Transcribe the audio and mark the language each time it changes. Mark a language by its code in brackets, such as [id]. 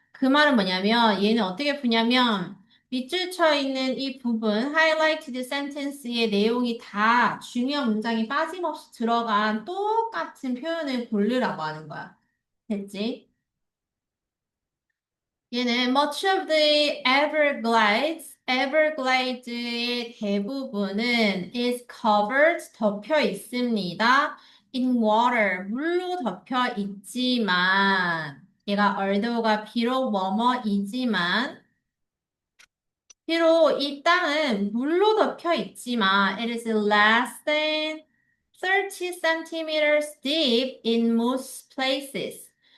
[ko] 그 말은 뭐냐면 얘는 어떻게 푸냐면 밑줄 쳐 있는 이 부분 [en] highlighted sentence [ko] 의 내용이 다 중요한 문장이 빠짐없이 들어간 똑같은 표현을 고르라고 하는 거야. 됐지? 얘는 [en] much of the Everglades [ko] 의 대부분은 [en] is covered, [ko] 덮여 있습니다. [en] in water, [ko] 물로 덮여 있지만, 얘가 although가 비록 뭐뭐이지만, 비록 이 땅은 물로 덮여 있지만, [en] it is less than 30 centimeters deep in most places.